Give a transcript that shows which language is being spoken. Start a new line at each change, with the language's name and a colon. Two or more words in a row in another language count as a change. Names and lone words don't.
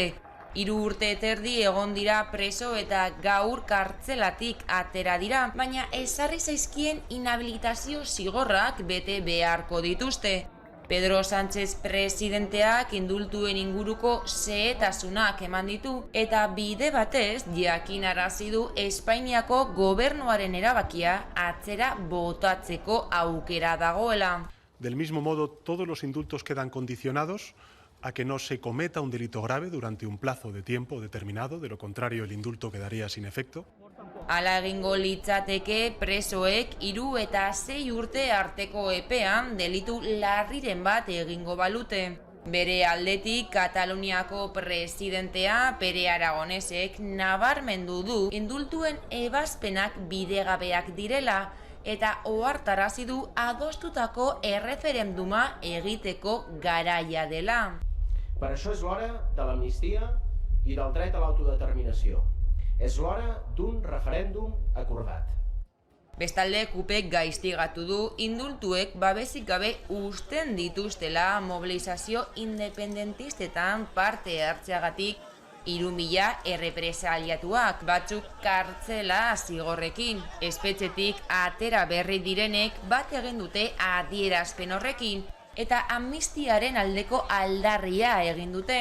Basque: 3 urte eta erdi egon dira preso eta gaur kartzelatik atera dira, baina ezarri zaizkien inhabilitazio zigorrak bete beharko dituzte. Pedro Sánchez presidenteak indultuen inguruko xehetasunak eman ditu eta bide batez jakinarazi du Espainiako gobernuaren erabakia atzera botatzeko aukera dagoela.
Spanish: Del mismo modo, todos los indultos quedan condicionados a que no se cometa un delito grave durante un plazo de tiempo determinado, de lo contrario el indulto quedaría sin efecto.
Basque: Hala egingo litzateke presoek 3 eta 6 urte arteko epean delitu larriren bat egingo balute. Bere aldetik, Kataluniako presidentea Pere Aragonesek nabarmendu du indultuen ebazpenak bidegabeak direla, eta ohartarazi du adostutako erreferenduma egiteko garaia dela.
Catalan: Per això és l'hora de l'amnistia i del dret a l'autodeterminació. És l'hora d'un referèndum acordat.
Basque: Bestalde, KUPek gaiztigatu du indultuek babesik gabe uzten dituztela mobilizazio independentistetan parte hartzeagatik 3.000 errepresaliatuak, batzuk kartzela zigorrekin. Espetxetik atera berri direnek bat egin dute adierazpen horrekin eta amnistiaren aldeko aldarria egin dute.